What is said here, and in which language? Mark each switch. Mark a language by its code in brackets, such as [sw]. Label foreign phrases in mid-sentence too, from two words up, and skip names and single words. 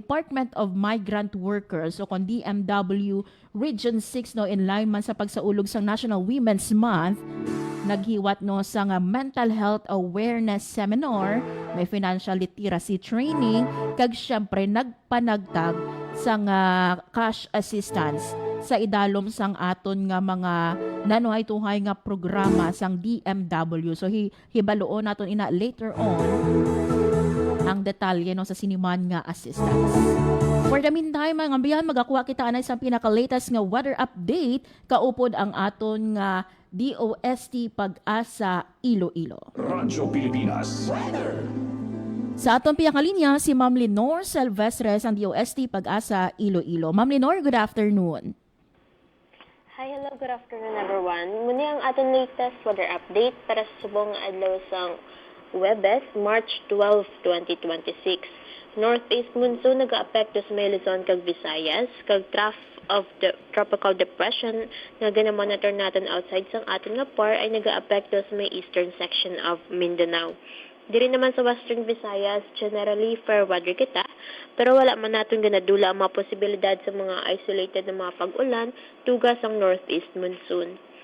[hil] Department of Migrant Workers o kon DMW Region 6 no [en] in line [hil] man sa pagsaulog sa National Women's Month naghiwat no sa nga [en] mental health awareness seminar, [hil] may [en] financial literacy training [hil] kag syempre nagpanagtag sa nga [en] cash assistance [hil] sa idalom sang aton nga mga nanuhay-tuhay nga programa sang DMW. So hibaluon naton ina [en] later on [hil] ang detalye no sa siniman nga assistance. [en] For the meantime, [hil] mga ambiyan, magakuha kita anay sa pinaka-latest nga [en] weather update [hil] kaupod ang aton nga DOST Pag-asa Iloilo. Radyo Pilipinas. Sa atong pinakalinya, si Ma'am Lenore Silvestres ang DOST Pag-asa Iloilo. Ma'am Lenore, [en] good afternoon. Hi, hello, good afternoon everyone. [hil] Muna ang ating [en] latest weather update [hil] para sa subong adlaw sang Webes, March 12, 2026. [en] Northeast monsoon [hil] nag-aapekto sa may Luzon kag Visayas, kag [en] trough of the tropical depression [hil] nga gina-monitor natin outside sang atin nga par ay nag-aapekto sa may [en] eastern section of Mindanao. [hil] Diri naman sa Western Visayas, [en] generally fair weather [hil] kita, pero wala man natin ganadula ang mga posibilidad sa mga isolated na mga pag-ulan tugas ang [en] northeast monsoon.